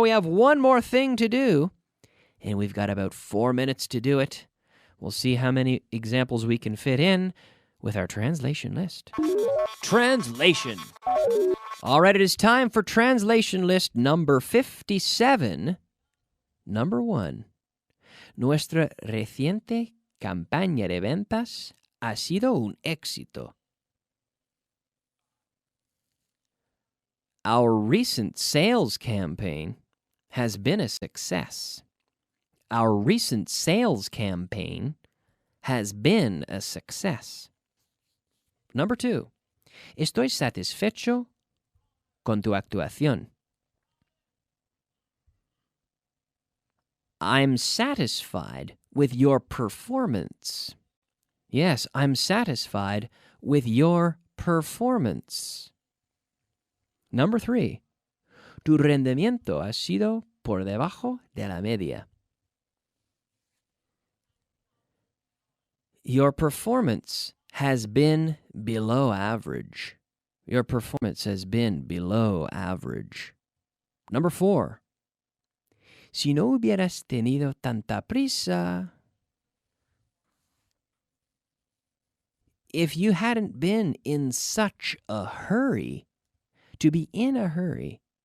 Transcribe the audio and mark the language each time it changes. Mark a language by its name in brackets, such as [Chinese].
[English] We have one more thing to do, and we've got about 4 minutes to do it. We'll see how many examples we can fit in with our translation list. Translation. All right, it is time for translation list number 57. Number 1. [Spanish] Nuestra reciente campaña de ventas ha sido un éxito. [English] Our recent sales campaign has been a success. Our recent sales campaign has been a success. Number 2. [Spanish] Estoy satisfecho con tu actuación. [English] I'm satisfied with your performance. Yes, I'm satisfied with your performance. Number 3. [Spanish] Tu rendimiento ha sido por debajo de la media. [English] Your performance has been below average. Your performance has been below average. Number 4. [Spanish] Si no hubieras tenido tanta prisa. [English] If you hadn't been in such a hurry, to be in a hurry,